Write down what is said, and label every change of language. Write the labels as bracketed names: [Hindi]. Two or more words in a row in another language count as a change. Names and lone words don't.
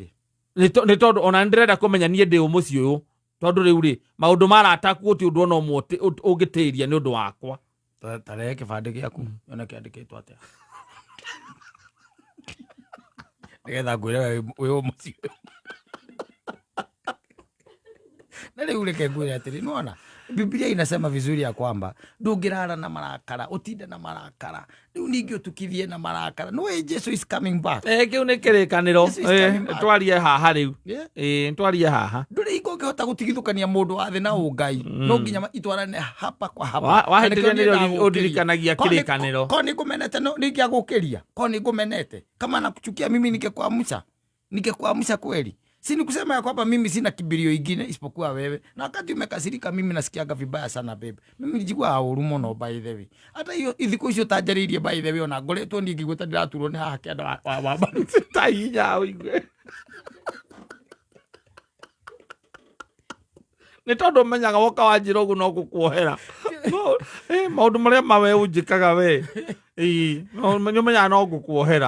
[Kikuyu] Nĩ tondũ ona ndĩrenda kũmenya niĩ ndĩ mũciĩ ũyũ, tondũ rĩu rĩ maũndũ ma arata aku gũtirĩ ũndũ ona ũmwe ũngĩtĩria nĩ ũndũ wakwa. Tarehe kĩbandĩ gĩaku yone kĩandĩkĩtwo atĩa nĩgetha ngwĩre wĩ mũciĩ ũyũ. Na rĩu reke ngwĩre atĩrĩ, nĩwona Biblia [Swahili] inasema vizuri ya kwamba [Kikuyu] ndũngĩrara na marakara, ũtinde na marakara. Rĩu ningĩ ũtukithie na marakara. [English] No way Jesus is coming back. [Kikuyu] Kĩu nĩ kĩrĩkanĩro. Twarie haha rĩu. Twarie haha. Ndũrĩ hingo ũngĩhota gũtigithũkania mũndũ wa thĩ na ũngai. No nginya itwarane hapa kwa hapa. Wahĩtĩria nĩrĩo ũndirikanagia kĩrĩkanĩro. Ko nĩngũmenete nĩngĩagũkĩria. Ko nĩngũmenete. [Swahili] Kama nakuchukia mimi ningekuamsha kweli. Si ni kusema ya kwamba mimi sina kibirio ingine isipokuwa wewe. Na wakati umekasirika mimi nasikiaga vibaya sana babe. Mimi nilijigua [Kikuyu] hauru muno [English] by the way. [Swahili] Hata hiyo [Kikuyu] ithiko icio tanjaririe [English] by the way [Kikuyu] ona ngoretwo ndingĩgwĩta ndĩraturwo nĩ haha kĩanda wa ta hinya ũigue. Nĩ tondũ menyaga woka wanjĩra ũguo no gũkuohera. Maũndũ marĩa mawe ũnjĩkaga we. Nĩũmenyaga no gũkuohera.